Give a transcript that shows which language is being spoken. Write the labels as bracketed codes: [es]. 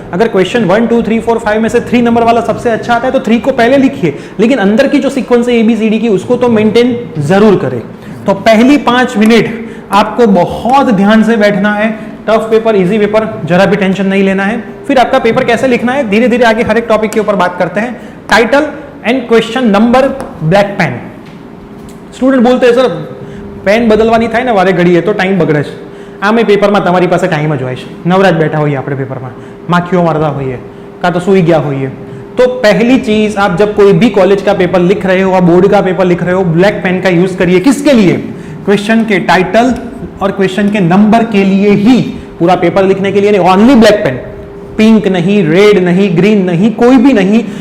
[hi] अगर क्वेश्चन 1 2 3 4 5 में से 3 नंबर वाला सबसे अच्छा आता है तो 3 को पहले लिखिए, लेकिन अंदर की जो सीक्वेंस है ABCD की उसको तो मेंटेन जरूर करें। तो पहली 5 मिनट आपको बहुत ध्यान से बैठना है। टफ पेपर, इजी पेपर, जरा भी टेंशन नहीं लेना है। फिर आपका पेपर कैसे लिखना है, धीरे धीरे आगे हर एक टॉपिक के ऊपर बात करते हैं। [en] Title and question number, black pen. [hi] Student बोलते हैं सर [gu] पेन बदलवानी થાય ને વારે ઘડીએ તો ટાઈમ બગડે છે। આમે પેપરમાં તમારી પાસે ટાઈમ જ હોય છે, નવરાજ બેઠા હોઈએ આપણે પેપરમાં, માખીઓ મારતા હોઈએ કાં તો સૂઈ ગયા હોઈએ। [hi] तो पहली चीज, आप जब कोई भी कॉलेज का पेपर लिख रहे हो, आप बोर्ड का पेपर लिख रहे हो, ब्लैक पेन का यूज करिए। किसके लिए? क्वेश्चन के टाइटल और क्वेश्चन के नंबर के लिए ही, पूरा पेपर लिखने के लिए नहीं। ओनली ब्लैक पेन, पिंक नहीं, रेड नहीं, ग्रीन नहीं, कोई भी नहीं।